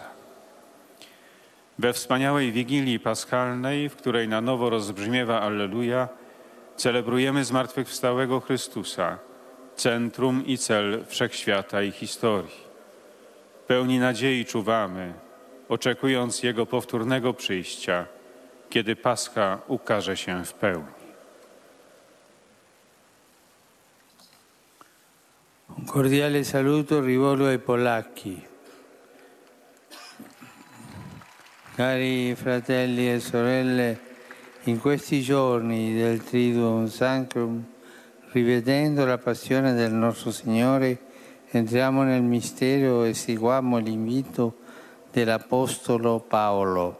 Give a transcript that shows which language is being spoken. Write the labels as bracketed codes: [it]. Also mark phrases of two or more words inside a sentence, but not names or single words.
[pl] We wspaniałej Wigilii Paschalnej, w której na nowo rozbrzmiewa Alleluja, celebrujemy zmartwychwstałego Chrystusa, centrum i cel wszechświata i historii. Pełni nadziei czuwamy, oczekując Jego powtórnego przyjścia, kiedy Pascha ukaże się w pełni. [it] cordiale saluto rivolgo ai polacchi. Cari fratelli e sorelle, in questi giorni del Triduum Sancrum, rivedendo la passione del nostro Signore, entriamo nel mistero e seguiamo l'invito dell'Apostolo Paolo.